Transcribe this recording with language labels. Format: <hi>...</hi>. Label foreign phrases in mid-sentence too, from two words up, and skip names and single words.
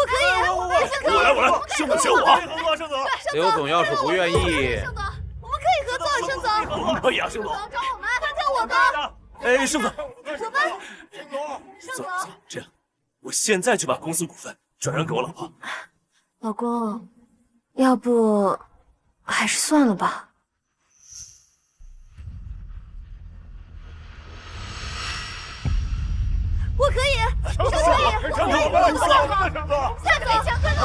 <zh>我可以，我來，盛總選我。盛總，劉總要是不願意，盛總，我們可以合作，盛總。可以啊，盛總。找我們，聽我的。哎，盛總。我們。走，這樣，我現在就把公司股份轉讓給我老婆。老公，要不還是算了吧。我可以，我可以，盛总，我们公司，盛总，夏总，</zh>